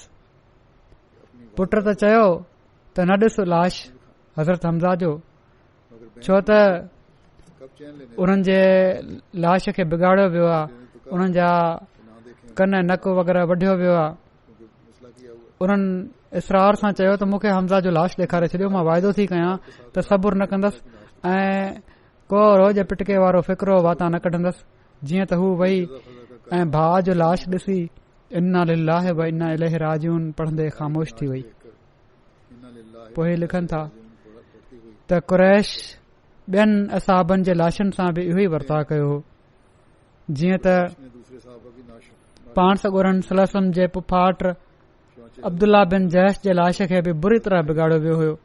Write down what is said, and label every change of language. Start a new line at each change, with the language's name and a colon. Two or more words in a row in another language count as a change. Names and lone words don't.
Sindhi: पुट त चयो त न ॾिस लाश हज़रत हमज़ा जो, छो त उन्हनि जे लाश खे बिगाड़ियो वियो आहे, उन्हनि जा कन नक वग़ैरह वढियो वियो आहे। उन्हनि इसरार सां चयो त मूंखे हमज़ा जो लाश ॾेखारे छॾियो, मां वाइदो थी कयां त सबुर न कंदसि ऐं को रोज़ पिटके वारो फ़िक्रो वाता न कढंदसि। जीअं त हू वई ऐं भाउ जो लाश ॾिसी
Arabic: إنا لله وإنا إليه راجعون
Sindhi: पढ़ंदे ख़ामोश थी वई। पोइ लिखनि था त कुरैश ॿियनि असहाबनि जे लाशनि सां बि इहो ई वर्ताव कयो हो, जीअं त पाण सॻोरन सलम जे पुफाट अब्दुल्ला बिन जैश जे लाश खे बि बुरी तरह बिगाड़ियो वियो हो।